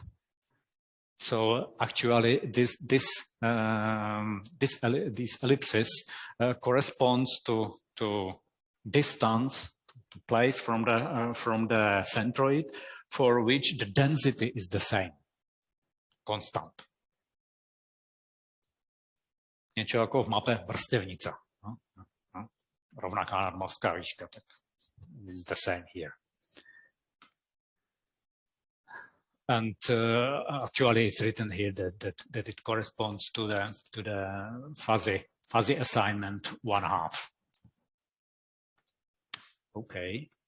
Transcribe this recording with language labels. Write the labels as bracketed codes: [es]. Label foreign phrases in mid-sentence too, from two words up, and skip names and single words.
[en] So actually, these ellipses corresponds to distance, to place from the centroid, for which the density is the same, constant. [cs] Něco jako v mape vrstevnice. [sk] Rovnaká nadmořská výška, tak [en] it's the same here. And actually, it's written here that it corresponds to the fuzzy assignment 1/2. Okay.